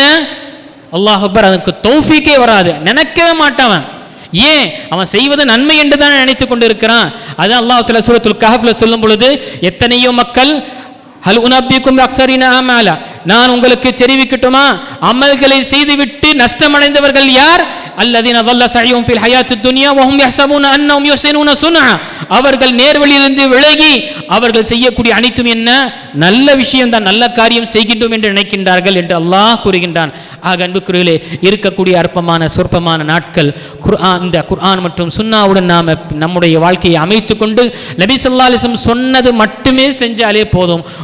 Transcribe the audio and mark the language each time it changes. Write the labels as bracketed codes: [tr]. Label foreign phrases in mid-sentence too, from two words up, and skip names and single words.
[ar] الله أكبر, [ta] அதுக்கு தௌஃபீக்கே வராது, நினைக்கவே மாட்டான். ஏன்? அவன் செய்வது நன்மை என்று தான் நினைத்துக் கொண்டிருக்கிறான். அது [ar] الله تعالى [ta] சூரத்துல் கஹஃப்ல சொல்லும் பொழுது, எத்தனையோ மக்கள் [ar] هل ننبئكم بالأخسرين أعمالا, [ta] நான் உங்களுக்கு தெரிவிக்கட்டுமா, அமல்களை செய்துவிட்டு நஷ்டமடைந்தவர்கள் யார்? [ar] அல்லதீன ضل سعيهم في الحياة الدنيا وهم يحسبون انهم يحسنون صنعا, [ta] அவர்கள் நேர்வழியிலிருந்து விலகி அவர்கள் செய்யக்கூடிய அனைத்தும் என்ன? நல்ல விஷயம் தான், நல்ல காரியம் செய்கின்றோம் என்று நினைக்கின்றார்கள் என்று அல்லாஹ் கூறுகின்றான். ஆக அன்புக்குரியவர்களே, இருக்கக்கூடிய அற்பமான சொற்பமான நாட்கள் இந்த குர்ஆன் மற்றும் சுன்னாவுடன் நாம் நம்முடைய வாழ்க்கையை அமைத்துக் கொண்டு நபி [ar] صلى الله عليه وسلم [ta] சொன்னது மட்டுமே செஞ்சாலே போதும்.